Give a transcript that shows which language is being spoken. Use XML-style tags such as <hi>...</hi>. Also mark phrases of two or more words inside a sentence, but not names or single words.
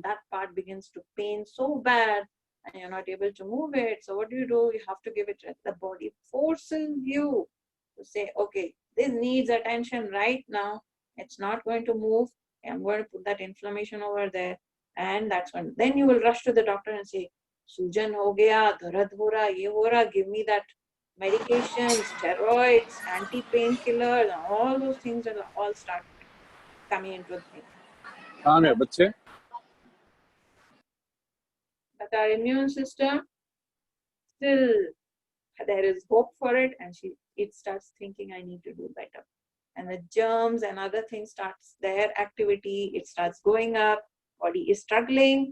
<en>That part begins to pain so bad and you're not able to move it. So what do? You have to give it rest. The body forces you to say, okay, this needs attention right now. It's not going to move. I'm going to put that inflammation over there. And that's when, then you will rush to the doctor and say,</en> <hi>सूजन हो गया, दर्द हो रहा, ये हो रहा,</hi> <en>give me that medications, steroids, anti-painkillers, all those things will all start coming into the thing.</en> <hi>कहाँ गए बच्चे?</hi> <en>But our immune system, still there is hope for it, and it starts thinking, I need to do better. And the germs and other things starts their activity, it starts going up, body is struggling.</en>